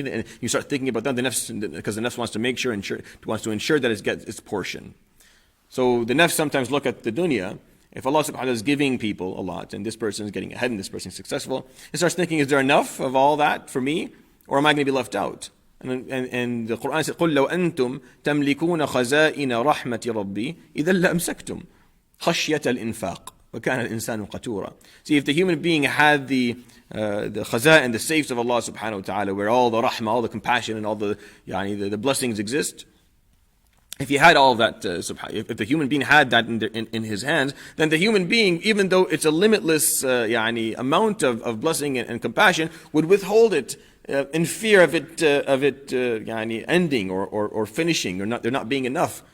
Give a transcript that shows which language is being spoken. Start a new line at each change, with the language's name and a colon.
English: And you start thinking about that, because the nafs wants to ensure that it gets its portion. So the nafs sometimes look at the dunya. If Allah subhanahu wa ta'ala is giving people a lot, and this person is getting ahead and this person is successful, it starts thinking, is there enough of all that for me? Or am I going to be left out? And the Quran says,
Arabic: قُلْ لَوْ أَنْتُمْ تَمْلِكُونَ خَزَائِنَ رَحْمَةِ رَبِّي إِذَا لَأَمْسَكْتُمْ خَشْيَةَ الْإِنفَاقِ وَكَانَ الْإِنسَانُ قَتُورًا.
English: See, if the human being had the khaza'in, the safes of Allah subhanahu wa ta'ala, where all the rahmah, all the compassion, and all the blessings exist, if he had all of that, if the human being had that in his hands, then the human being, even though it's a limitless amount of blessing and compassion, would withhold it in fear of it ending or finishing, or there not being enough.